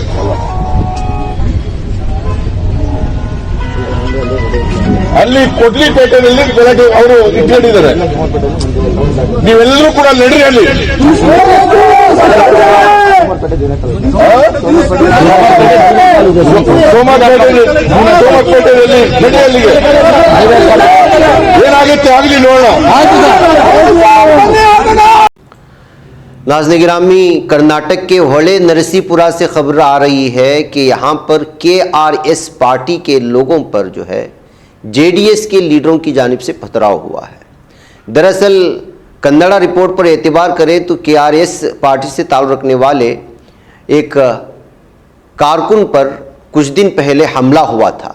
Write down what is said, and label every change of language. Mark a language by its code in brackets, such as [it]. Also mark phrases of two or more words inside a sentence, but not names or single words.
[kn] ಅಲ್ಲಿ ಕೊಡ್ಲಿಪೇಟೆಯಲ್ಲಿ ಗಲಾಟೆ ಅವರು ಇಟ್ಕೊಂಡಿದ್ದಾರೆ, ನೀವೆಲ್ಲರೂ ಕೂಡ ನಡ್ರಿ ಅಲ್ಲಿ. ಸೋಮಪೇಟೆಯಲ್ಲಿ ನಡಿ ಅಲ್ಲಿಗೆ, ಏನಾಗುತ್ತೆ ಆಗಲಿ ನೋಡೋಣ. [ur] ناظرین گرامی، کرناٹک کے ہولے نرسی پورا سے خبر آ رہی ہے کہ یہاں پر کے آر ایس پارٹی کے لوگوں پر جو ہے جے ڈی ایس کے لیڈروں کی جانب سے پتھراؤ ہوا ہے. دراصل کنڑا رپورٹ پر اعتبار کریں تو کے آر ایس پارٹی سے تعلق رکھنے والے ایک کارکن پر کچھ دن پہلے حملہ ہوا تھا.